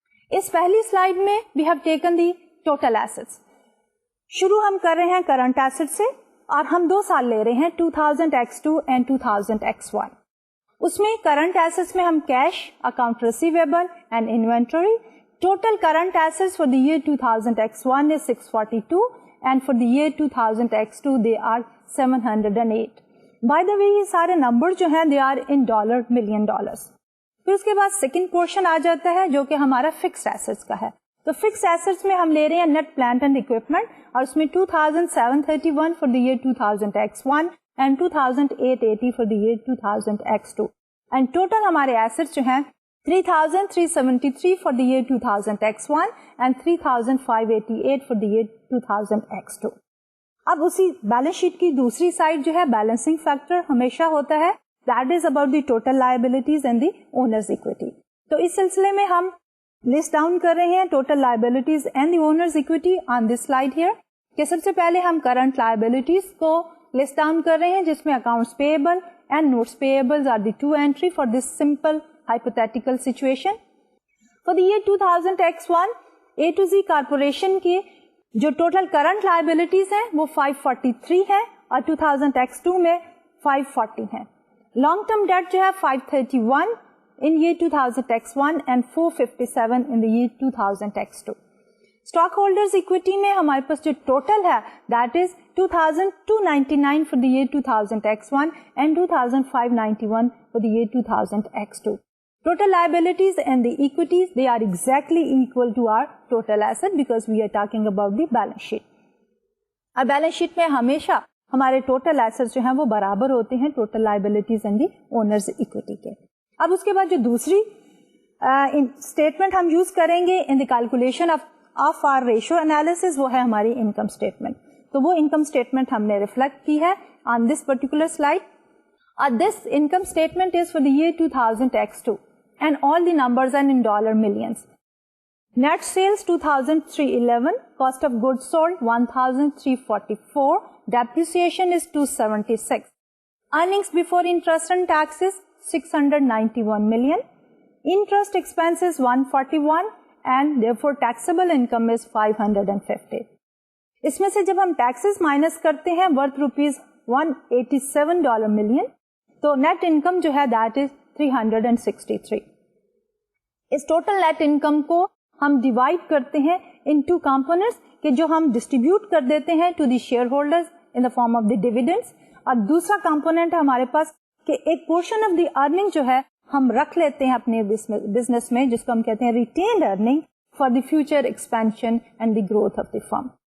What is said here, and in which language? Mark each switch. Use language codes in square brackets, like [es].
[ur] اس پہلی سلائیڈ میں [en] We have taken the total assets. [ur] شروع ہم کر رہے ہیں کرنٹ ایسٹ سے, اور ہم 2 سال لے رہے ہیں 2000X2 اینڈ 2000X1. اس میں کرنٹ ایسٹس میں ہم cash, account receivable and inventory. Total current assets for the year 2000X1 [en] is 642 and for the year 2000X2 they are 708. By the way [ur] یہ سارے نمبر جو ہیں [en] They are in dollar million dollars. [ur] پھر اس کے بعد second portion آ جاتا ہے جو کہ ہمارا فکس ایسٹس کا ہے. تو فکس ایسٹس میں ہم لے رہے ہیں نیٹ پلانٹ اینڈ اکوپمنٹ, اور اس میں 2731 for the year 2000X1 and 2880 for the year 2000X2. [en] and total [ur] ہمارے ایسٹس جو ہیں [en] 3373 for the year 2000X1 and 3588 for the year 2000X2. [ur] اب اسی بیلنس شیٹ کی دوسری سائڈ جو ہے بیلنسنگ فیکٹر ہمیشہ ہوتا ہے, [en] That is about the total liabilities and the owners equity. [ur] تو اس سلسلے میں ہم لسٹ ڈاؤن کر رہے ہیں total liabilities and the owners equity on this slide here. کہ سب سے پہلے ہم کرنٹ لائبلٹیز کو لسٹ ڈاؤن کر رہے ہیں, جس میں accounts payable and notice payable are the 2 entry for this simple hypothetical situation. [en] For the year 2000X1 [ur] A to Z corporation کی جو ٹوٹل کرنٹ لائبلٹیز ہیں وہ 543 ہے, اور 2000X2 میں 540 ہیں. [en] Long term debt جو ہے 531 in year 2000X1 and 457 in the year 2000X2. [ur] Stock holders equity میں ہمارے پاس جو ٹوٹل ہے [en] That is 2299 for the year 2000X1 and 2591 for the year 2000X2. Total liabilities and the equities, they are exactly equal to our total asset because we are talking about the balance sheet. [ur] اب balance sheet میں ہمیشہ ہمارے total asset جو ہیں وہ برابر ہوتے ہیں total liabilities and the owners equity کے. اب اس کے بعد جو دوسری اسٹیٹمنٹ ہم یوز کریں گے [en] in the calculation of our ratio analysis, [ur] وہ ہے ہماری انکم اسٹیٹمنٹ. تو وہ انکم اسٹیٹمنٹ ہم نے ریفلیکٹ کی ہے [en] On this particular slide. This income statement is for the year 2000X2 and all the numbers are in dollar millions. Net sales 2311, cost of goods sold 1344, depreciation is 276, earnings before interest and taxes 691 million, interest expenses 141, and therefore taxable income is 550. [ur] اس میں سے جب ہم taxes minus کرتے ہیں [en] worth rupees $187 million, [ur] تو net income جو ہے that is 363. اس total net income کو ہم ڈیوائڈ کرتے ہیں ان 2 کمپونیٹس کہ جو ہم ڈسٹریبیوٹ کر دیتے ہیں [en] to the share holders in the form of the dividends, [ur] اور دوسرا کمپونیٹ ہمارے پاس کہ ایک پورشن آف دی ارننگ جو ہے ہم رکھ لیتے ہیں اپنے بزنس میں, جس کو ہم کہتے ہیں retained earning for the future expansion and the growth of the firm.